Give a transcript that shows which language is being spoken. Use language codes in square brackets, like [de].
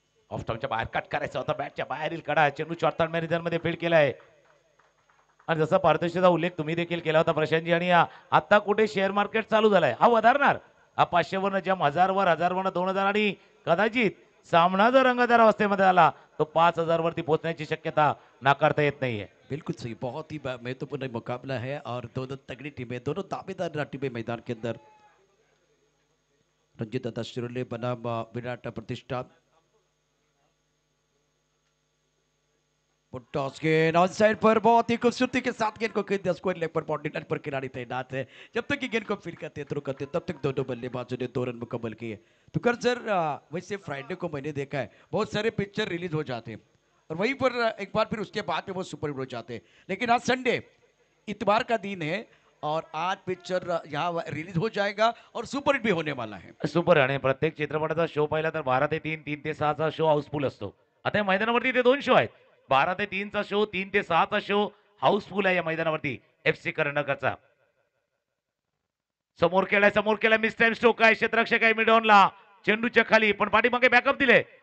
[mr] Of स्टॉपच्या बाहेर cut करायचा होता, बॅटच्या बाहेरील कडा, चेंडू शॉर्ट मध्ये फील्ड केलाय. आणि जसा पारितोषिकाचा उल्लेख तुम्ही देखील केला होता प्रशांतजी, आणि आता कुठे शेअर मार्केट चालू झालाय, हा वधारणार. हा 500 वरनं जम 1000 वरनं 2000 आणि कदाचित सामना जर रंगतदार अवस्थेमध्ये आला तो 5000 वरती पोहोचण्याची शक्यता नाकारता येत नाहीये. [hi] बिल्कुल सही, बहुत ही महत्वपूर्ण मुकाबला है और दोनों तगड़ी टीमें, दोनों दावेदार टीमें मैदान के अंदर. रंजित दादा शिरोले बनाम विराट प्रतिष्ठा. टॉस गेंद ऑन साइड पर बहुत ही खूबसूरती के साथ गेंद को खेल दिया, स्क्वायर लेग पर बाउंड्री लाइन पर खिलाड़ी तैनात है. जब तक कि गेंद को फील्ड करते थ्रो करते तब तक दोनों बल्लेबाजों ने 2 रन मुकम्मल किए. तो कर सर, वैसे फ्राइडे को मैंने देखा है बहुत सारे पिक्चर रिलीज हो जाते हैं और वहीं पर एक बार फिर उसके बाद में वो सुपर हिट हो जाते हैं, लेकिन आज संडे इतवार का दिन है और आज पिक्चर यहाँ रिलीज हो जाएगा और सुपरहिट भी होने वाला है. [mr] सुपर आणि प्रत्येक चित्रपटाचा शो पाहिला तर 12 ते 3, 3 ते 6चा शो हाऊसफुल असतो. आता या मैदानावरती ते 2 शो आहेत. 12 ते 3चा शो, 3 ते 6चा शो हाऊसफुल आहे या मैदानावरती एफसी करंडकचा. समोर केलाय मिस टाइम स्ट्रोक आहे, क्षेत्ररक्षक आहे मिडॉनला चेंडूच्या खाली, पण पाठीमागे बॅकअप दिले.